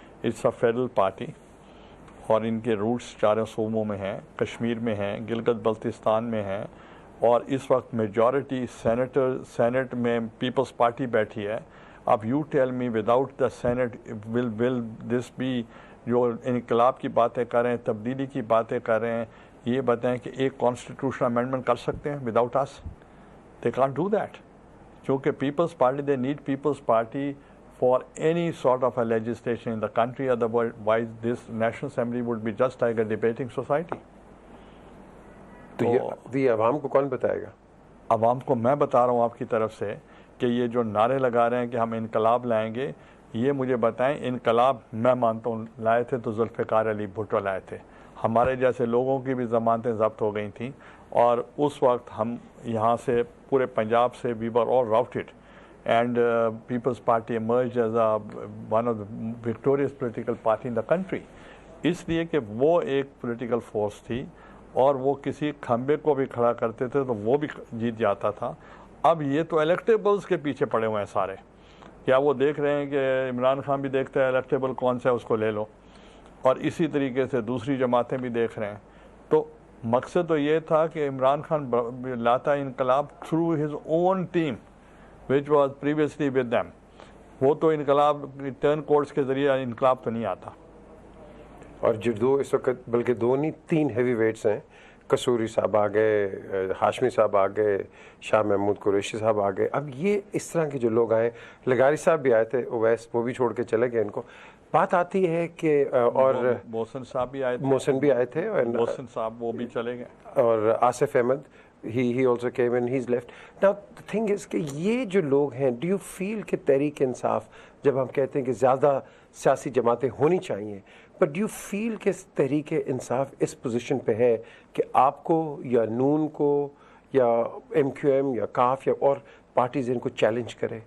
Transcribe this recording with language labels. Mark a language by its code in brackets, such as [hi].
[en] it's a federal party, [ur] اور ان کے roots چاروں صوبوں میں ہیں, کشمیر میں ہیں, گلگت بلتستان میں ہیں, اور اس وقت میجورٹی سینٹ میں پیپلز پارٹی بیٹھی ہے. [en] اب you tell me without the Senate will this be, [ur] جو انقلاب کی باتیں کر رہے ہیں، تبدیلی کی باتیں کر رہے ہیں، یہ بتائیں کہ ایک کانسٹیٹیوشنل امینڈمنٹ کر سکتے ہیں without اس؟ [en] They can't do that. [ur] چونکہ Peoples party, [en] They need Peoples Party for any sort of a legislation in the country, otherwise this National Assembly would be just like a debating society. [ur] تو یہ عوام کو کون بتائے گا؟ عوام کو میں بتا رہا ہوں آپ کی طرف سے کہ یہ جو نعرے لگا رہے ہیں کہ ہم انقلاب لائیں گے، یہ مجھے بتائیں انقلاب میں مانتا ہوں لائے تھے تو ذوالفقار علی بھٹو لائے تھے. ہمارے جیسے لوگوں کی بھی ضمانتیں ضبط ہو گئی تھیں، اور اس وقت ہم یہاں سے پورے پنجاب سے [en] we were all routed. And People's Party emerged as one of the victorious political party in the country. [ur] اس لیے کہ وہ ایک پولیٹیکل فورس تھی، اور وہ کسی کھمبے کو بھی کھڑا کرتے تھے تو وہ بھی جیت جاتا تھا. اب یہ تو الیکٹیبلز کے پیچھے پڑے ہوئے ہیں سارے. کیا وہ دیکھ رہے ہیں کہ عمران خان بھی دیکھتے ہیں الیکٹیبل کون سا ہے اس کو لے لو، اور اسی طریقے سے دوسری جماعتیں بھی دیکھ رہے ہیں. تو مقصد تو یہ تھا کہ عمران خان لاتا انقلاب [en] Through his own team which was previously with them. [ur] وہ تو انقلاب ٹرن کورٹس کے ذریعے انقلاب تو نہیں آتا. اور جو دو اس وقت بلکہ دو نہیں 3 ہیوی ویٹس ہیں، قصوری صاحب آ گئے، ہاشمی صاحب آ گئے، شاہ محمود قریشی صاحب آ گئے. اب یہ اس طرح کے جو لوگ آئے، لغاری صاحب بھی آئے تھے، اویس وہ بھی چھوڑ کے چلے گئے. ان کو بات آتی ہے کہ اور محسن صاحب بھی آئے تھے، محسن بھی آئے تھے، محسن صاحب وہ بھی چلے گئے، اور [en] Asif Ahmed he also came in, he's left. Now the thing is [ur] کہ یہ جو لوگ ہیں، [en] do you feel [ur] کہ تحریک انصاف، جب ہم کہتے ہیں کہ زیادہ سیاسی جماعتیں ہونی چاہیے، [en] but do you feel [ur] کہ تحریک انصاف اس پوزیشن پہ ہے کہ آپ کو یا نون کو یا ایم کیو ایم یا کاف یا اور پارٹیز ان کو چیلنج کرے؟